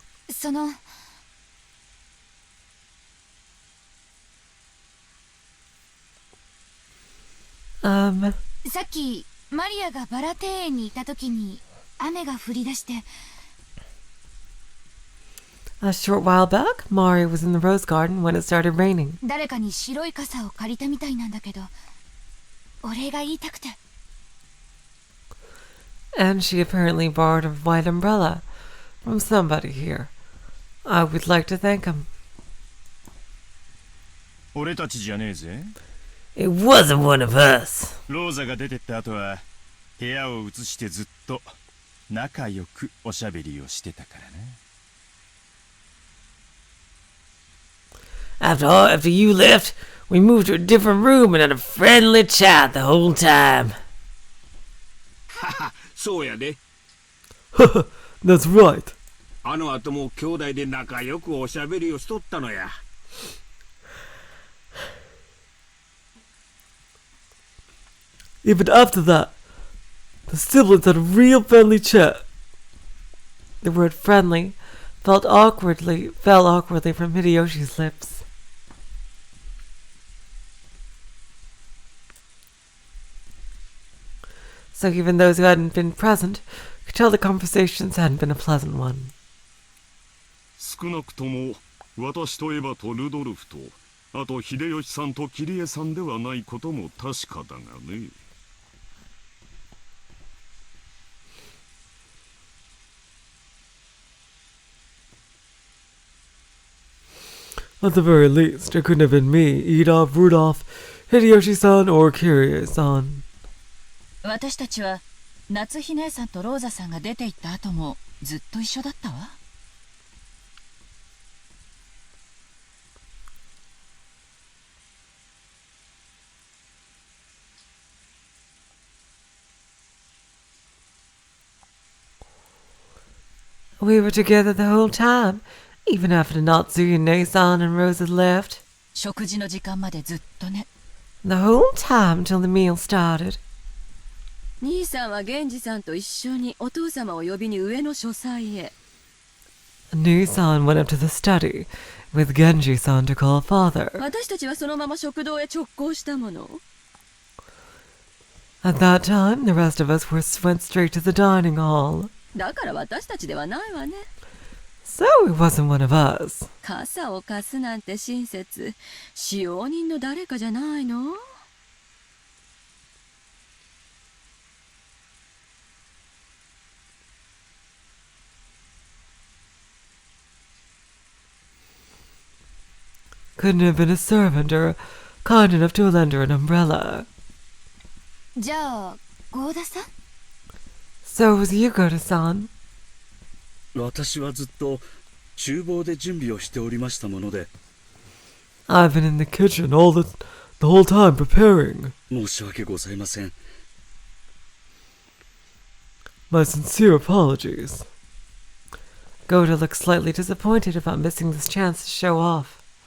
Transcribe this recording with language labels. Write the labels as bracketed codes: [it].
[ja] そのさっきマリアがバラ庭園にいた時に雨が降り出して。 [en] A short while back, Maria was in the rose garden when it started raining. 誰かに白い傘を借りたみたいなんだけど、お礼が言いたくて。 And she apparently borrowed a white umbrella from somebody here. I would like to thank him. [ja] 俺たちじゃねえぜ。 [en] It wasn't one of us. [ja] ローザが出てった後は部屋を移してずっと仲良くおしゃべりをしてたからな。 [en] After you left, we moved to a different room and had a friendly chat the whole time. [ja] はは、そうやで。 [en] That's right. [ja] あの後も兄弟で仲良くおしゃべりをしとったのや。 [en] Even after that, the siblings had a real friendly chat. The word friendly fell awkwardly from Hideyoshi's lips. So even those who hadn't been present could tell the conversations hadn't been a pleasant one. [ja] 少なくとも私とエヴァとルドルフと、あと秀吉さんとキリエさんではないことも確かだがね。 [en] At the very least, it couldn't have been me, Ida, Rudolph, Hideyoshi-san, or Kirie-san. [ja] 私たちは夏日姉さんとローザさんが出て行った後もずっと一緒だったわ。 [en] We were together the whole time, even after Natsuya Nei-san and Rosa left. [ja] 食事の時間までずっとね。 [en] The whole time till the meal started. [ja] 兄さんは源氏さんと一緒にお父様を呼びに上の書斎へ。 [en] Nei-san went up to the study with Genji-san to call father. [ja] 私たちはそのまま食堂へ直行したもの。 [en] At that time, the rest of us went straight to the dining hall. [ja] だから私たちではないわね。 [en] So it wasn't one of us. [ja] 傘を貸すなんて親切。使用人の誰かじゃないの？ [en] Couldn't have been a servant or kind enough to lend her an umbrella. [ja] じゃあ、ゴーダさん？ [en] So it was you, Goda-san. [ja] 私はずっと厨房で準備をしておりましたもので。 [en] I've been in the kitchen all the whole time preparing. [ja] 申し訳ございません。 [en] My sincere apologies. Goda looks slightly disappointed about missing this chance to show off.